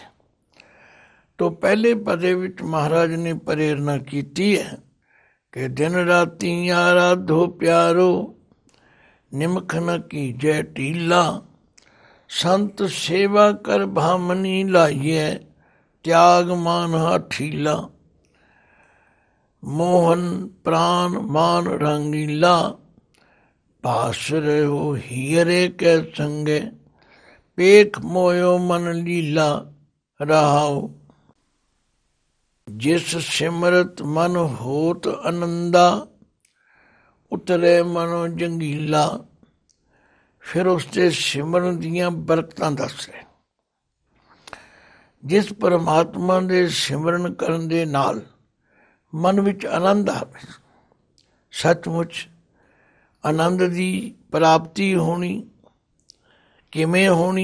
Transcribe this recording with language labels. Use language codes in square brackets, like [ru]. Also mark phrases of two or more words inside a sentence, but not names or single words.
[pa] ਤੋਂ ਪਹਿਲੇ ਪਦੇ ਵਿੱਚ ਮਹਾਰਾਜ ਨੇ ਪ੍ਰੇਰਨਾ ਕੀਤੀ ਹੈ ਕਿ ਦਿਨ ਰਾਤੀ ਆਰਾਧੋ ਪਿਆਰੋ, ਨਿਮਖ ਨ ਕੀਜੈ ਢੀਲਾ। ਸੰਤ ਸੇਵਾ ਕਰ ਭਾਮਨੀ ਲਾਈਐ, ਤਿਆਗ ਮਾਨ ਹਠੀਲਾ। ਮੋਹਨ ਪ੍ਰਾਨ ਮਾਨ ਰੰਗੀਲਾ, ਪਾਸਿ ਰਹਹੁ ਹੀਰੇ ਕੇ ਸੰਗੇ, ਪੇਖਿ ਮੋਹਿਓ ਮਨੁ ਲੀਲਾ ਰਹਾਉ। ਜਿਸੁ ਸਿਮਰਤ ਮਨਿ ਹੋਤ ਅਨੰਦਾ, ਉਤਰੈ ਮਨਹੁ ਜੰਗੀਲਾ। ਫਿਰ ਉਸਤੇ सिमਰਨ ਦੀਆਂ ਬਰਕਤਾਂ ਦੱਸ ਰਹੇ। ਜਿਸ ਪਰਮਾਤਮਾ ਦੇ ਸਿਮਰਨ ਕਰਨ ਦੇ ਨਾਲ ਮਨ ਵਿੱਚ ਆਨੰਦ ਆਵੇ, ਸੱਚਮੁੱਚ ਆਨੰਦ ਦੀ ਪ੍ਰਾਪਤੀ ਹੋਣੀ। ਕਿਵੇਂ ਹੋਣੀ?